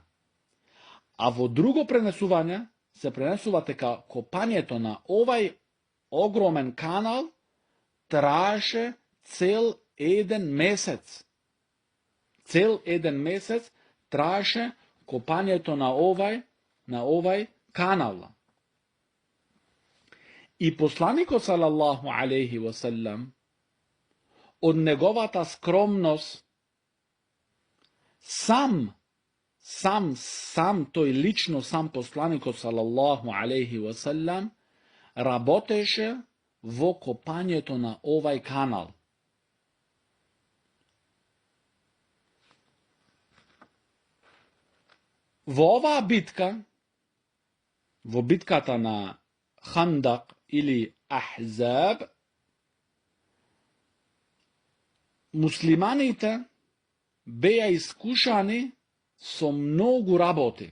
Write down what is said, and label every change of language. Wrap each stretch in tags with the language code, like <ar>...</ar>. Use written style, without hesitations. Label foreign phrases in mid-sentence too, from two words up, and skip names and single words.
<mk>А во друго пренесување се пренесува дека копањето на овај огромен канал траеше цел еден месец. Цел еден месец траеше копањето на овај канал. И посланикот</mk> <ar>صلى الله عليه وسلم</ar> <mk>од неговата скромност сам тој лично сам посланикот</mk> <ar>صلى الله عليه وسلم</ar> <mk>работеше во копањето на овај канал. Во оваа битка, во битката на Хандак или Ахзаб, муслиманите беа искушани со многу работи.</mk>